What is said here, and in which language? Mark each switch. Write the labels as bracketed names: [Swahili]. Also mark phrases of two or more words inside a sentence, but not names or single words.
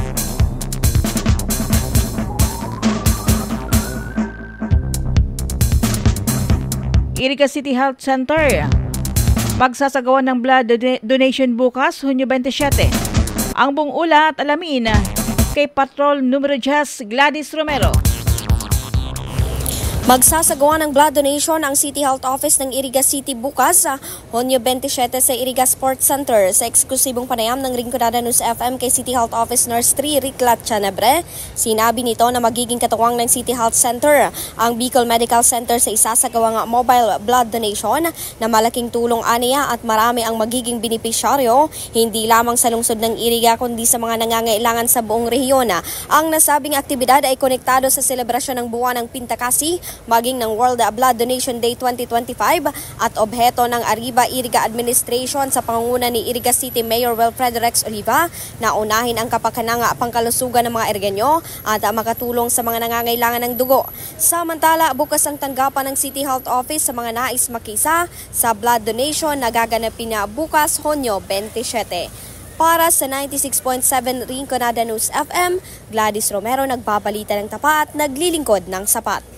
[Filipino] Iriga City Health Center magsasagawa ng [English] blood donation [Filipino] bukas, Hunyo 27. Ang buong ulat alamin kay Patrol Numero 10 Gladys Romero. Magsasagawa ng [English] blood donation [Filipino] ang City Health Office ng Iriga City bukas sa Hunyo 27 sa Iriga Sports Center. Sa eksklusibong panayam ng Rinconada News FM kay City Health Office Nurse 3 Riclat Chanebre, sinabi nito na magiging katuwang ng City Health Center ang Bicol Medical Center sa isasagawang [English] mobile blood donation [Filipino] na malaking tulong aniya at marami ang magiging benepisyaryo, hindi lamang sa lungsod ng Iriga kundi sa mga nangangailangan sa buong rehiyon. Ang nasabing aktibidad ay konektado sa selebrasyon ng buwan ng Pintakasi, maging ng World Blood Donation Day 2025 at obheto ng Arriba Iriga Administration sa pangunguna ni Iriga City Mayor Wilfred Rex Oliva na unahin ang kapakanang pangkalusugan ng mga Iriganyo at makatulong sa mga nangangailangan ng dugo. Samantala, bukas ang tanggapan ng City Health Office sa mga nais makisa sa [English] blood donation [Filipino] na gaganapin na bukas, Hunyo 27. Para sa 96.7 Rinconada News FM, Gladys Romero nagbabalita ng tapat, naglilingkod ng sapat.